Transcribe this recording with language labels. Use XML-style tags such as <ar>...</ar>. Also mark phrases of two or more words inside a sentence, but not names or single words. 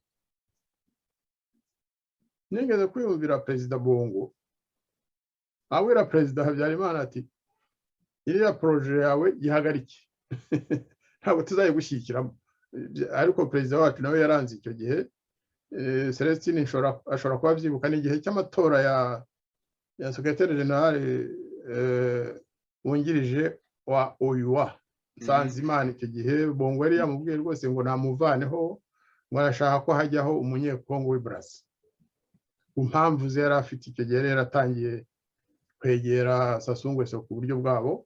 <rw>Nigeze kwiyumvira Perezida Bongo abwira Perezida Habyarimana ati iriya proje yawe yihagarike ntabwo tuzayigushyikiramo. Ariko perezida wacu nawe yaranze icyo gihe. Celestine ashobora kuba byibuka n'igihe cy'amatora ya</rw> <fr>secrétaire général</fr> <rw>wungirije wa OUA Nsanzimana. Icyo gihe Bongo yari yamubwiye rwose ngo namuvaneho, ngo arashaka ko hajyaho umunyekongo w'ibrasi. Ku mpamvu ze yari afite icyo gihe rero atangiye kwegera Sassou Nguesso ku buryo bwabo.</rw>